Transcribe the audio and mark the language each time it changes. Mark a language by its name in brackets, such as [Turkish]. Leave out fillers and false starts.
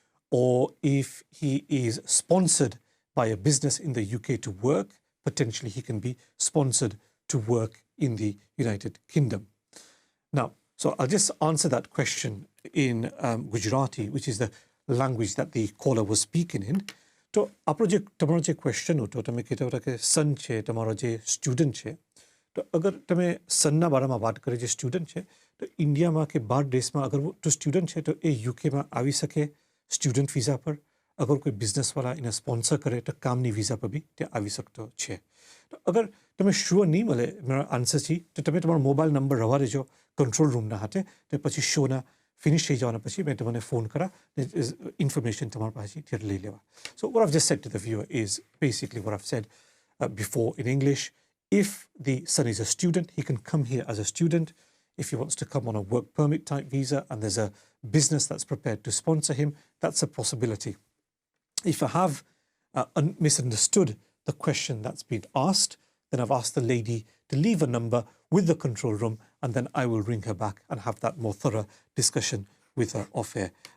[English] Or if he is sponsored by a business in the UK to work, potentially he can be sponsored to work in the United Kingdom. Now, so I'll just answer that question in Gujarati, which is the language that the caller was speaking in. [Gujarati] તો આપણો જે તમારો જે question હતો તમે કહેતા હતા કે સન છે તમારો જે સ્ટુડન્ટ છે તો અગર તમે સનના બારામાં વાત કરી જે સ્ટુડન્ટ છે તો ઇન્ડિયામાં કે બહાર દેશમાં અગર તો સ્ટુડન્ટ છે તો એ યુકેમાં આવી શકે સ્ટુડન્ટ વિઝા પર અગર કોઈ બિઝનેસવાળા એને સ્પોન્સર કરે તો કામની વિઝા પર બી તે આવી શકતો છે તો અગર તમે શ્યોર નહીં મળે મારા આન્સરથી તો તમે તમારો મોબાઈલ નંબર રવા દેજો કંટ્રોલ રૂમના હાથે તો પછી શોના ફિનિશ થઈ જવાના પછી મેં તમને ફોન કરા ઇન્ફોર્મેશન તમારા પાસેથી ત્યારે લઈ લેવા [English] So what I've just said to the viewer is basically what I've said before in English. If the son is a student, he can come here as a student. If he wants to come on a work permit type visa and there's a business that's prepared to sponsor him, that's a possibility. If I have misunderstood the question that's been asked, then I've asked the lady to leave a number with the control room and then I will ring her back and have that more thorough discussion with her off air.